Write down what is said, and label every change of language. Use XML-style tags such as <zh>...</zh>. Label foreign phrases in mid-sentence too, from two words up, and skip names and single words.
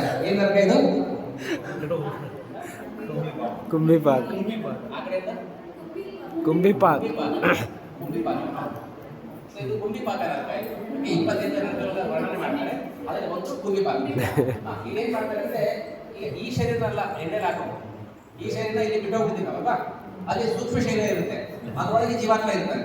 <kn>ಏನ್ ನರಕ ಇದು? कुंभी पाक ಆ ಕಡೆಯಿಂದ कुंभी पाक ಕುಂಭಿ ಪಾಕ. ಸೊ ಇದು ಗುಂಡಿ ಪಾಕ ಅಂತ 25 ಜನರೆಲ್ಲ ವರ್ಣನೆ ಮಾಡ್ತಾರೆ. ಅದರಲ್ಲಿ ಒಂದು ಗುಂಡಿ ಪಾಕ. ಇಲ್ಲೇನು ಮಾಡ್ತಾರೆ ಅಂದರೆ ಈ ಶರೀರ ಅಲ್ಲ ಎಣ್ಣೆಲಿ ಹಾಕೋದು. ಈ ಶರೀರ ಇಲ್ಲಿ ಬಿಟ್ಟೋಗ್ಬಿಟ್ಟಿದ್ದಾವಲ್ವಾ, ಅಲ್ಲಿ ಸೂಕ್ಷ್ಮ ಶರೀರ ಇರುತ್ತೆ, ಅದರೊಳಗೆ ಜೀವಾತ್ಮ ಇರ್ತಾರೆ.</kn>